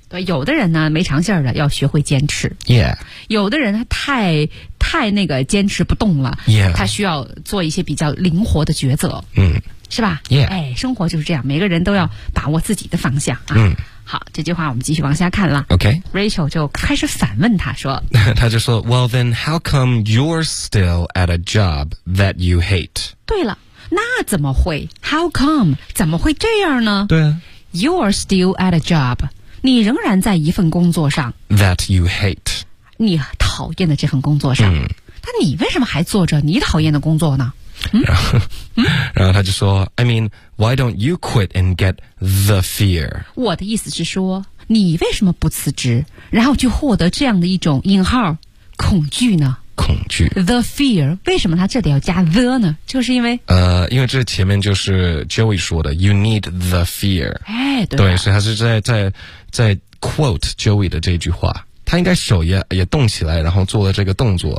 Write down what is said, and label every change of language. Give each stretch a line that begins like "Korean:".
Chinese: 对，有的人呢，没长线的，要学会坚持。
English: Yeah.
Chinese: 有的人他太那个坚持不动了。
English: Yeah.
Chinese: 他需要做一些比较灵活的抉择。是吧
English: ？Yeah.
Chinese: 哎，生活就是这样，每个人都要把握自己的方向啊。好，这句话我们继续往下看了。
English: Okay.
Chinese: Rachel 就开始反问他说。
English: 他就说，Well, then, how come you're still at a job that you hate?
Chinese: 对了。那怎么会 How come 怎么会这样呢对啊
English: You're still at a job 你仍然在一份工作上 That you hate
Chinese: 你讨厌的这份工作上但你为什么还做着你讨厌的工作呢
English: 然后他就说 I mean why don't you quit and get the fear
Chinese: 我的意思是说你为什么不辞职然后去获得这样的一种引号恐惧呢恐惧 The fear 为什么他这里要加 the 呢就是因为因为这前面就是 Joey 说的 You need the fear 哎对对所以他是在 quote Joey 的这句话他应该手也动起来然后做了这个动作